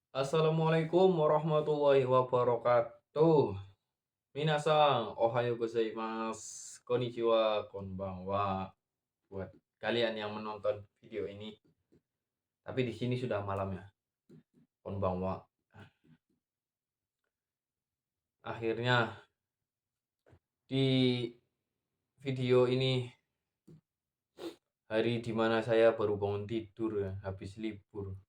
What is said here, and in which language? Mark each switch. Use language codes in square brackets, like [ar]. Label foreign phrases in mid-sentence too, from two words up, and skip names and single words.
[ar] السلام عليكم ورحمة الله وبركاته. [ja] 皆さん、おはようございます、こんにちは、こんばんは. [id] Buat kalian yang menonton video ini, tapi di sini sudah malam ya, konbanwa. Akhirnya di video ini hari dimana saya baru bangun tidur ya, habis libur.